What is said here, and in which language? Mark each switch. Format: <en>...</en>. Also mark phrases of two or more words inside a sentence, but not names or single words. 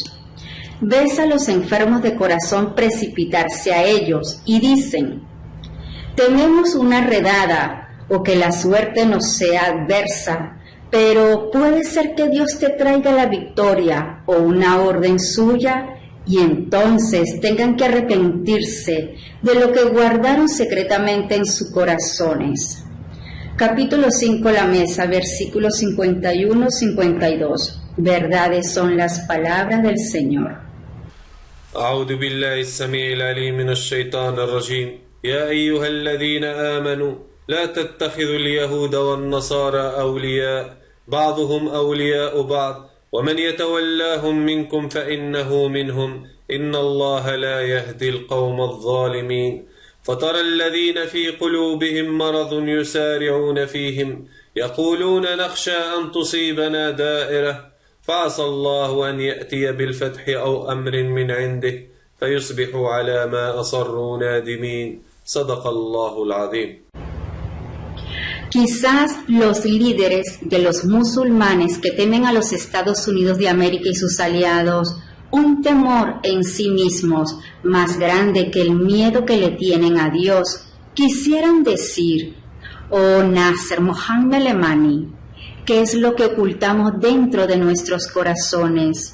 <es>Ves a los enfermos de corazón precipitarse a ellos y dicen: tememos una redada o que la suerte nos sea adversa, pero puede ser que Dios te traiga la victoria o una orden suya y entonces tengan que arrepentirse de lo que guardaron secretamente en sus corazones. Capítulo 5, la mesa, versículos 51-52. Verdades son las palabras del Señor.</es> <ar>أعوذ بالله السميع العليم من الشيطان الرجيم يا أيها الذين آمنوا لا تتخذوا اليهود والنصارى أولياء بعضهم أولياء بعض ومن يتولاهم منكم فإنه منهم إن الله لا يهدي القوم الظالمين فترى الذين في قلوبهم مرض يسارعون فيهم يقولون نخشى أن تصيبنا دائرة فعسى الله أن يأتي بالفتح أو أمر من عنده فيصبحوا على ما أصروا نادمين صدق الله العظيم.</ar> <es>Quizás los líderes de los musulmanes que temen a los Estados Unidos de América y sus aliados un temor en sí mismos más grande que el miedo que le tienen a Dios, quisieran decir: oh Nasser Mohammed Lemani, ¿qué es lo que ocultamos dentro de nuestros corazones?</es>